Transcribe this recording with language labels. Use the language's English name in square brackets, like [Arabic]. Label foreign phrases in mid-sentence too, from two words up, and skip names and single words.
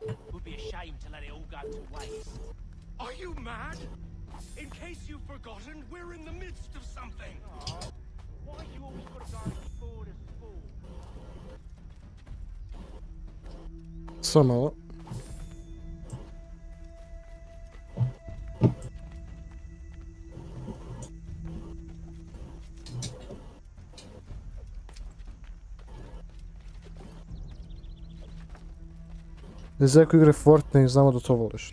[English] Would be a shame to let it all go to waste. Are you mad? In case you've forgotten, we're in the midst of something. Oh, why you always gotta go before the sport? [Serbian] Samo malo. Zeko igra Fortnite i znamo da to voliš.